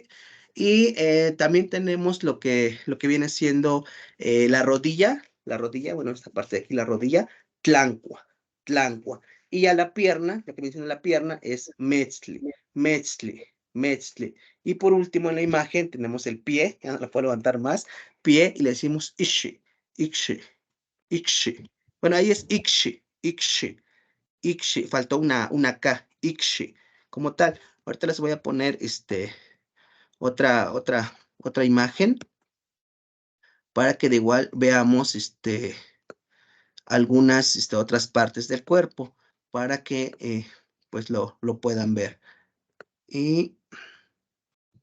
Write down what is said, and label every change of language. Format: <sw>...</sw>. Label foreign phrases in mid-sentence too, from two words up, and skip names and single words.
<es>Y también tenemos lo que viene siendo bueno, esta parte de aquí, la rodilla,</es> <nah>tlancua, tlancua.</nah> <es>Y a la pierna, lo que viene siendo la pierna es</es> <nah>metzli, metzli, metzli.</nah> <es>Y por último en la imagen tenemos el pie, ya no la puedo levantar más, pie, y le decimos</es> <nah>ishi, ikshi, ikshi.</nah> <es>Bueno, ahí es</es> <nah>ikshi, ikshi, ikshi.</nah> <es>Faltó una K, ikshi, como tal. Ahorita les voy a poner otra imagen para que de igual veamos algunas otras partes del cuerpo para que pues lo puedan ver.</es>